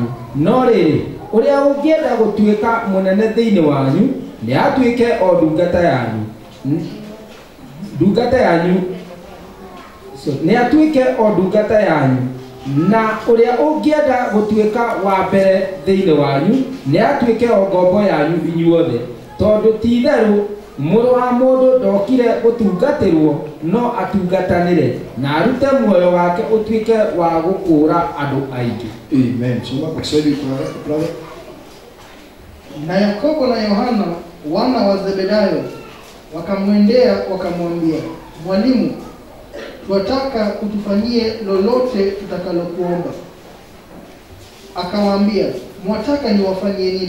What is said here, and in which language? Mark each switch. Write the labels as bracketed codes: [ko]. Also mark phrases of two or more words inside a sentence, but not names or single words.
[ki] No rĩrĩ, ũrĩa ũngĩenda gũtuĩka mũnene thĩinĩ wanyu nĩ atuĩke o ndungata yanyu, nĩ atuĩke o ndungata yanyu, na ũrĩa ũngĩenda gũtuĩka wa mbere thĩinĩ wanyu nĩ atuĩke o ngombo yanyu inyuothe. Tondũ ti-itherũ Mũrũ wa Mũndũ ndokire gũtungatĩrwo no atungatanĩre na arute muoyo wake ũtuĩke wa gũkũũra andũ aingĩ. Amen. [sw] Soma kwa Kiswahili brother. Na Yakobo na Yohana wana wa Zebedayo wakamwendea wakamwambia, Mwalimu, tunataka utufanyie lolote tutakalokuomba. Akawaambia, mwataka niwafanyie nini?